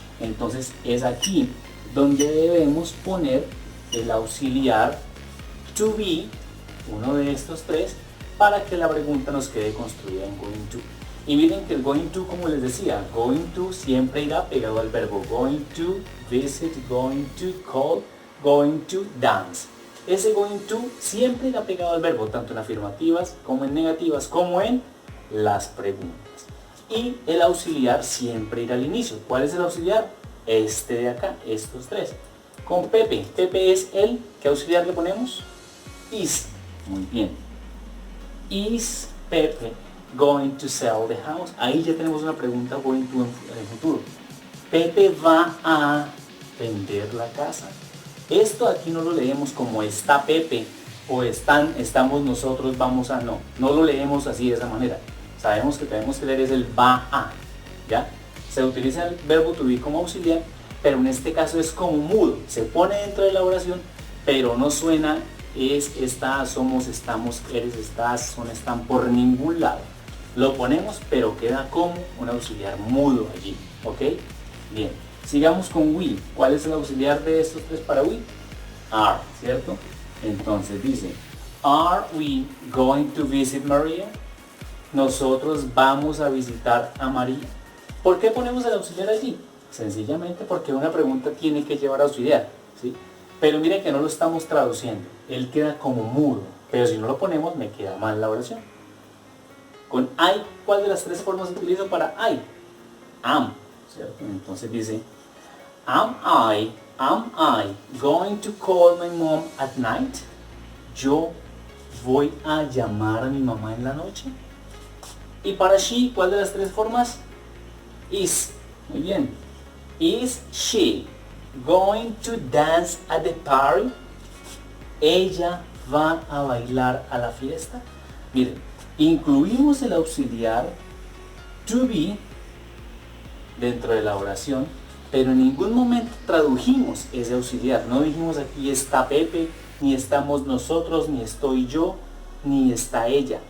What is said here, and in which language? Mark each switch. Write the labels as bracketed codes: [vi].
[es] Entonces es aquí donde debemos poner el auxiliar to be, uno de estos tres, para que la pregunta nos quede construida en going to. Y miren que el going to, como les decía, going to siempre irá pegado al verbo. [en] Going to visit, going to call, going to dance. [es] Ese going to siempre irá pegado al verbo, tanto en afirmativas como en negativas, como en las preguntas. Y el auxiliar siempre irá al inicio. ¿Cuál es el auxiliar? Este de acá, estos tres. Con Pepe. Pepe es el, ¿qué auxiliar le ponemos? Is. Muy bien. [en] Is Pepe going to sell the house? [es] Ahí ya tenemos una pregunta going to en el futuro. Pepe va a vender la casa. Esto aquí no lo leemos como está Pepe o estamos nosotros, vamos a, no lo leemos así de esa manera. Sabemos que tenemos que leer es el va a, ¿ya? Se utiliza el verbo to be como auxiliar, pero en este caso es como mudo. Se pone dentro de la oración, pero no suena es, está, somos, estamos, eres, estás, son, están por ningún lado. Lo ponemos, pero queda como un auxiliar mudo allí, ¿ok? Bien, sigamos con will. ¿Cuál es el auxiliar de estos tres para will? Are, ¿cierto? Entonces dice, [en] are we going to visit Maria? [es] Nosotros vamos a visitar a María. ¿Por qué ponemos el auxiliar allí? Sencillamente porque una pregunta tiene que llevar auxiliar, ¿sí? Pero miren que no lo estamos traduciendo. Él queda como mudo, pero si no lo ponemos me queda mal la oración. Con I, ¿cuál de las tres formas utilizo para I? Am, ¿cierto? Entonces dice, [en] am I going to call my mom at night? [es] Yo voy a llamar a mi mamá en la noche. Y para she, ¿cuál de las tres formas? Is. Muy bien. [en] Is she going to dance at the party? [es] Ella va a bailar a la fiesta. Miren, incluimos el auxiliar to be dentro de la oración, pero en ningún momento tradujimos ese auxiliar. No dijimos aquí está Pepe, ni estamos nosotros, ni estoy yo. ni está ella.